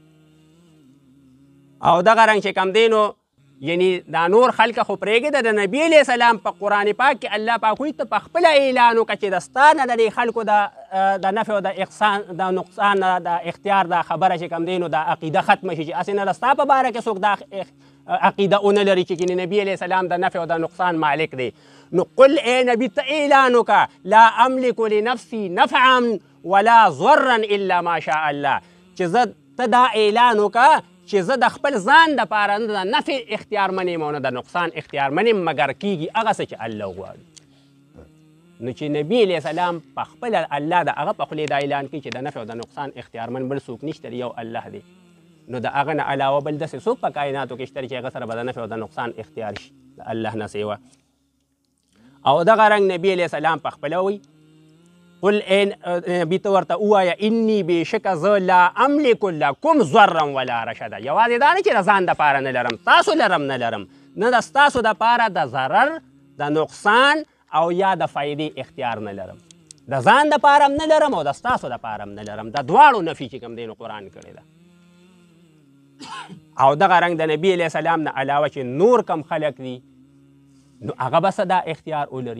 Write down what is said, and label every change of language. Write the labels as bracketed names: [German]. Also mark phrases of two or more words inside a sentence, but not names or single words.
[Pashto] او دغه رنګ چې کوم دی نو یعنی دا نور خلکه خو پرېږده د نبي [Arabic] علیه السلام [Pashto] په قرآن پاک کې الله پاک وایي ته پخپله اعلان وکړه چې د ستا نه د دې خلکو د نفع او د نقصان نه د اختیار دا خبره چې کوم دی نو دا عقیده ختمه شي چې هسې نه د ستا په باره کې څوک دا عقیده ونه لري چې کینې نبي [Arabic] علیه السلام [Pashto] د نفع او د نقصان مالک دی نو قل ای نبي ته اعلان وکړه [Arabic] لا املک لنفسي نفعا ولا ضرا الا ما شاء الله [Pashto] چې زه ته دا اعلان وکړه چې زه د خپل ځان دپاره نه د نفع اختیار منیم او نه د نقصان اختیار منیم مګر کیږي هغه څه چې الله غواړي نو چې نبي [Arabic] علیه السلام [Pashto] پخپله الله د هغه په خولې دا اعلان کوي چې د نفع او د نقصان اختیارمن بل څوک نشته دی یو الله دی نو د هغه نه علاوه بل داسې څوک په کائناتو کې شته چې هغه سره به د نفع او د نقصان اختیار شي د الله نه سوا او دغه رنګ نبي [Arabic] علیه السلام [Pashto] پخپله وایي قل نبي ته ورته ووایه اني بېشکه زه [Arabic] لا املک لکم ضرا ولا رشدا [Pashto] یوازې دا نه چې د ځان دپاره نه لرم تاسو لرم نه لرم نه د ستاسو دپاره د ضرر د نقصان او یا د فایدې اختیار نه لرم د ځان دپاره هم نه لرم او د ستاسو دپاره هم نه لرم د دواړو نفي چې کوم دی نو قرآن کړې ده او دغه رنګ د نبی [Arabic] علیه السلام [Pashto] نه علاوه چې نور کم خلک دي نو هغه به څه دا اختیار ولري.